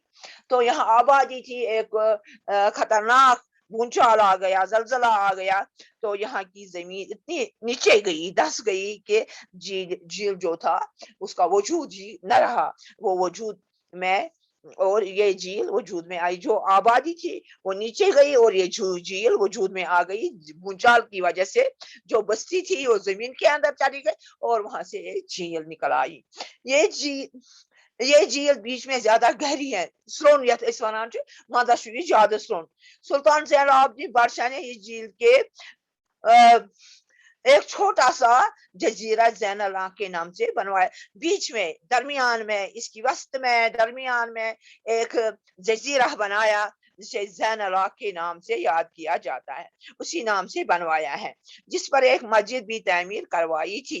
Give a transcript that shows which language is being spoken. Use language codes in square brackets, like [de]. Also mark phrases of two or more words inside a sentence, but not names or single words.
[ur] تو یہاں آبادی تھی، ایک خطرناک بھونچال آ گیا، زلزلہ آ گیا، تو یہاں کی زمین اتنی نیچے گئی، دھس گئی کہ جھیل جو تھا اس کا وجود ہی نہ رہا، وہ وجود میں، اور یہ جھیل وجود میں آئی۔ جو آبادی تھی وہ نیچے گئی، اور یہ جھیل وجود میں آ گئی بھونچال کی وجہ سے۔ جو بستی تھی وہ زمین کے اندر چلی گئی، اور وہاں سے ایک جھیل نکل آئی۔ یہ جھیل بیچ میں زیادہ گہری ہے، [ks] سرون یتھ اس ونان چھِ مزہ چھُ یہِ زیادٕ سرون۔ [ur] سلطان زین العابدین بادشاہ نے اس جھیل کے ایک چھوٹا سا جزیرہ زین اللہ کے نام سے بنوایا، بیچ میں، درمیان میں، اس کی وسط میں، درمیان میں ایک جزیرہ بنایا، جسے زین اللہ کے نام سے یاد کیا جاتا ہے، اسی نام سے بنوایا ہے، جس پر ایک مسجد بھی تعمیر کروائی تھی۔